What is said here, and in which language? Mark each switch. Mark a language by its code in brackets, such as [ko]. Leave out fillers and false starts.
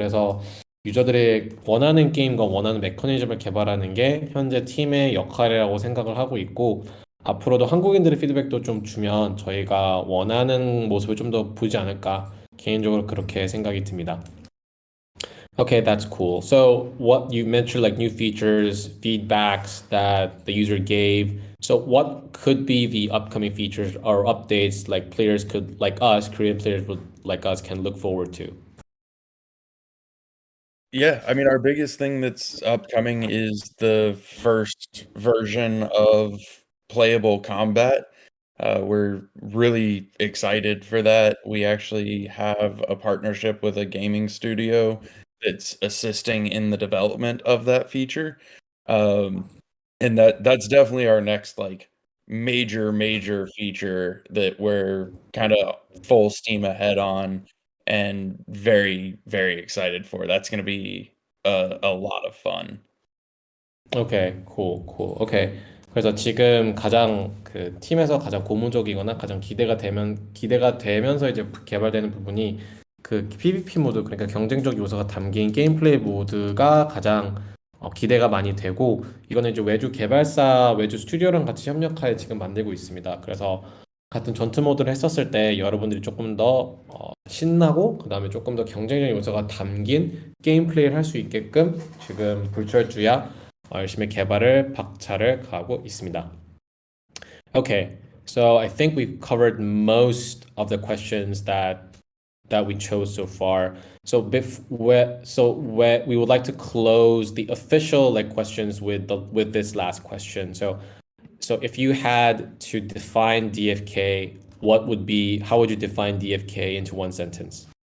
[ko] 그래서 유저들의 원하는 게임과 원하는 메커니즘을 개발하는 게 현재 팀의 역할이라고 생각을 하고 있고 앞으로도 한국인들의 피드백도 좀 주면 저희가 원하는 모습을 좀 더 보지 않을까 개인적으로 그렇게 생각이 듭니다. [en] Okay, that's cool. So what you mentioned like new features, feedbacks that the user gave. So what could be the upcoming features or updates like players could like us, Korean players would like us can look forward to? Yeah, I mean, our biggest thing that's upcoming is the first version of playable combat. We're really excited for that. We actually have a partnership with a gaming studio that's assisting in the development of that feature. Um, and that's definitely our next like major feature that we're kind of full steam ahead on and very excited for. That's going to be a lot of fun. 오케이, cool. 오케이. [ko] 그래서 지금 가장 그 팀에서 가장 고무적이거나 가장 기대가 되면서 이제 개발되는 부분이 그 PVP 모드, 그러니까 경쟁적 요소가 담긴 게임 플레이 모드가 가장 기대가 많이 되고 이거는 이제 외주 스튜디오랑 같이 협력하여 지금 만들고 있습니다. 그래서 같은 전투 모드를 했었을 때 여러분들이 조금 더 신나고 그다음에 조금 더 경쟁적 요소가 담긴 게임 플레이를 할 수 있게끔 지금 불철주야 열심히 박차를 가하고 있습니다. [en] Okay, so I think we've covered most of the questions that we chose so far. So we would like to close the official like questions with this last question. So if you had to define DFK, how would you define DFK into one sentence?